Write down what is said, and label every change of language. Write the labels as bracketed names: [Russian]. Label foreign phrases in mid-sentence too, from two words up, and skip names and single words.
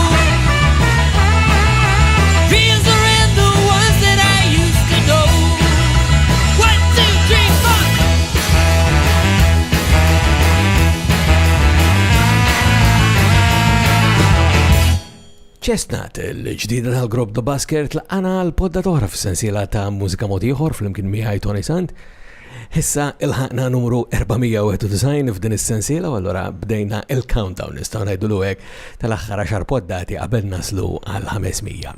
[English] Dreams around the ones that I used to know. 1, 2, 3, 4. [Maltese] Chestnut, il-ġdida tal-grupp The Busker tlaqana l-podda toħra fis-sensiela ta' mużika mod ieħor flimkien miegħi Toni Sant. Issa il-ħaqna numru 491 f'din is-sensiela u allura bdejna il-countdown nistgħu ngħidulu hekk tal-aħħar 10 poddati qabel naslu għal 500.